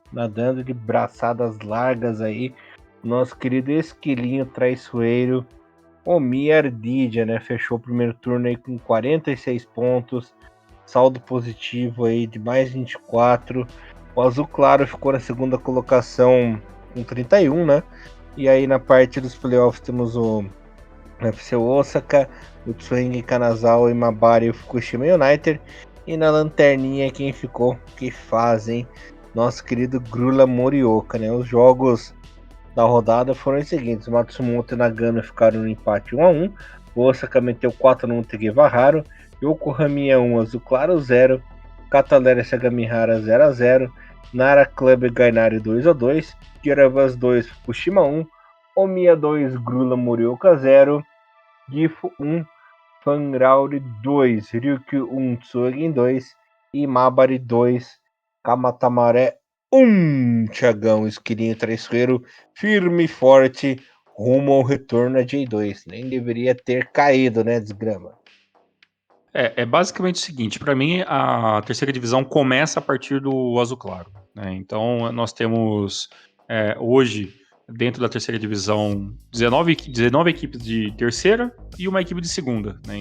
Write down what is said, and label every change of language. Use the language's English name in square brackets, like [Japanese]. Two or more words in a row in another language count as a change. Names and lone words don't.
[Portuguese] Nadando de braçadas largas aí, nosso querido esquilinho traiçoeiro, Omiya Ardija, né? Fechou o primeiro turno aí com 46 pontos, saldo positivo aí de mais 24. O Azul Claro ficou na segunda colocação com 31, né? E aí na parte dos playoffs temos o FC Osaka, o Tsuengi Kanazawa, Imabari e o Fukushima United. E na lanterninha quem ficou, que faz, hein? Nosso querido Grula Morioka, né? Os jogos da rodada foram os seguintes: o Matsumoto e Nagano ficaram no empate 1-1, o Osaka meteu 4 no Tegevaharo, Yokohama 1, Azul Claro 0, Catalera Sagamihara 0-0, Nara Club Gainari 2-2, Kiravas 2, Fukushima 1, Omiya 2, Grula Morioka 0, Gifu 1, Fangrauri 2, Ryukyu 1, Tsugen 2 e Mabari 2, Kamatamaré 1. Thiagão, esquilinho traiçoeiro, firme e forte, rumo ao retorno a J2. Nem deveria ter caído, né, desgrama? É basicamente o seguinte, para mim a terceira divisão começa a partir do Azul Claro, né? Então nós temos hoje, dentro da terceira divisão, 19 equipes de terceira e uma equipe de segunda, né?